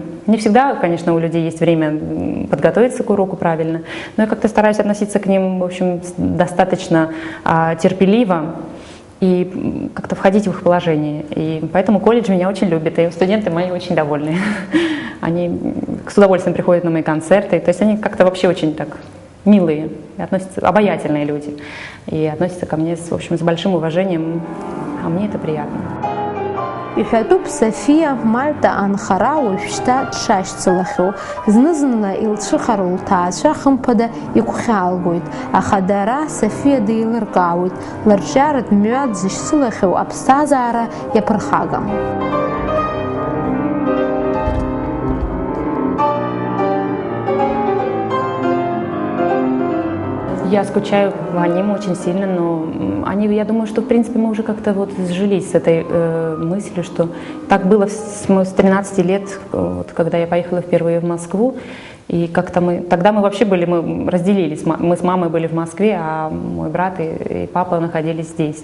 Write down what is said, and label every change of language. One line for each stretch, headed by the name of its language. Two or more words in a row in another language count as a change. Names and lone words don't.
Russian: Не всегда, конечно, у людей есть время подготовиться к уроку правильно, но я как-то стараюсь относиться к ним, в общем, достаточно терпеливо и как-то входить в их положение. И поэтому колледж меня очень любит, и студенты мои очень довольны. Они с удовольствием приходят на мои концерты, то есть они как-то вообще очень так милые, обаятельные люди, и относятся ко мне, в общем, с большим уважением, а мне это приятно.
Abkhazian: Иҳәатәуп Софиа Мальта анхара уажәшьҭа дшашьцылахьоу. Зны-зынла илцәыхароу лҭаацәа хымԥада игәхьаалгоит, аха дара Софиа деилыркаауеит, лырҿиаратә мҩа дзышьцылахьоу аԥсҭазаара иаԥырхагам.
Russian: Я скучаю по ним очень сильно, но я думаю, что в принципе мы уже как-то вот сжились с этой мыслью, что так было с 13 лет, вот, когда я поехала впервые в Москву, и как-то тогда мы вообще мы разделились, мы с мамой были в Москве, а мой брат и папа находились здесь.